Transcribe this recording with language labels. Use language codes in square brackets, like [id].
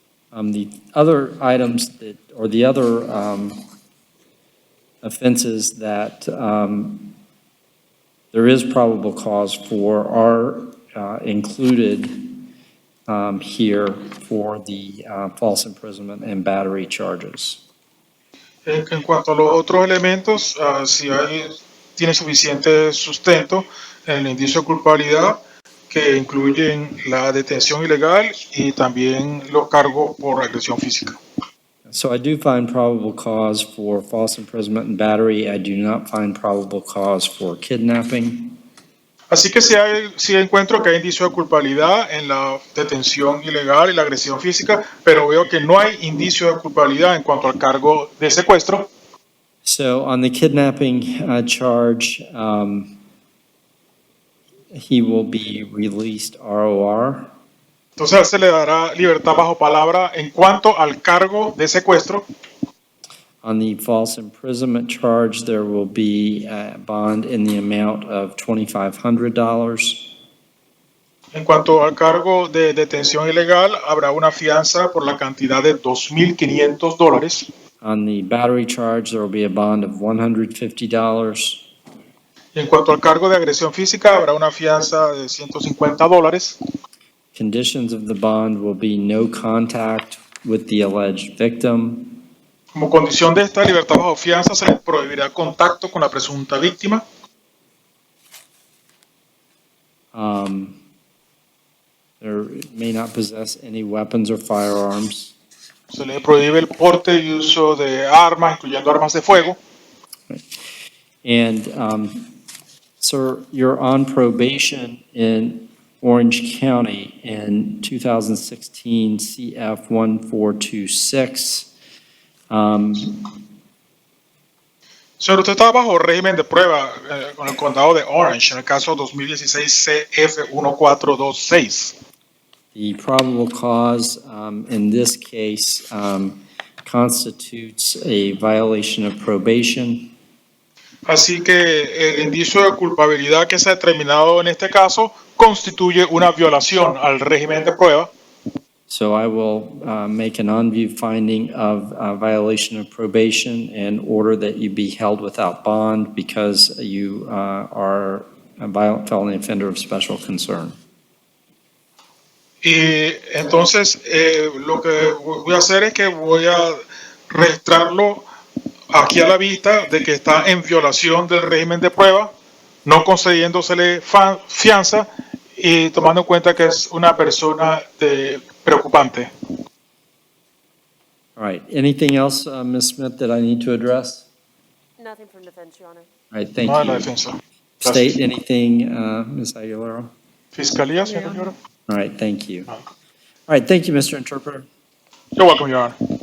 [en] The other items that, or the other offenses that there is probable cause for are included here for the false imprisonment and battery charges. [es] En cuanto a los otros elementos, si tiene suficiente sustento en el indicio de culpabilidad, que incluyen la detención ilegal y también los cargos por agresión física. [en] So I do find probable cause for false imprisonment and battery. I do not find probable cause for kidnapping. [es] Así que sí encuentro que hay indicio de culpabilidad en la detención ilegal y la agresión física, pero veo que no hay indicio de culpabilidad en cuanto al cargo de secuestro. [en] So on the kidnapping charge, he will be released ROR. [es] Entonces se le dará libertad bajo palabra en cuanto al cargo de secuestro. [en] On the false imprisonment charge, there will be a bond in the amount of $2,500. [es] En cuanto al cargo de detención ilegal, habrá una fianza por la cantidad de $2,500. [en] On the battery charge, there will be a bond of $150. [es] Y en cuanto al cargo de agresión física, habrá una fianza de $150. [en] Conditions of the bond will be no contact with the alleged victim. [es] Como condición de esta libertad bajo fianza, se les prohibirá contacto con la presunta víctima. [en] There may not possess any weapons or firearms. [es] Se les prohíbe el porte y uso de armas, incluyendo armas de fuego. [en] And, sir, you're on probation in Orange County in 2016 CF 1426. [es] Señor, usted está bajo régimen de prueba con el condado de Orange, en el caso 2016 CF 1426. [en] The probable cause in this case constitutes a violation of probation. [es] Así que el indicio de culpabilidad que se ha determinado en este caso constituye una violación al régimen de prueba. [en] So I will make an on-view finding of violation of probation and order that you be held without bond because you are a violent felony offender of special concern. [es] Y entonces lo que voy a hacer es que voy a registrarlo aquí a la vista de que está en violación del régimen de prueba, no concediéndosele fianza y tomando en cuenta que es una persona preocupante. [en] All right. Anything else, Ms. Smith, that I need to address? Nothing from defense, Your Honor. All right. Thank [es] No hay la [en] you. [es] defensa. [en] State anything, Ms. Aguilera? [es] Fiscalía, señor. [en] All right. Thank you. All right. Thank you, Mr. Interpreter. You're welcome, Your Honor.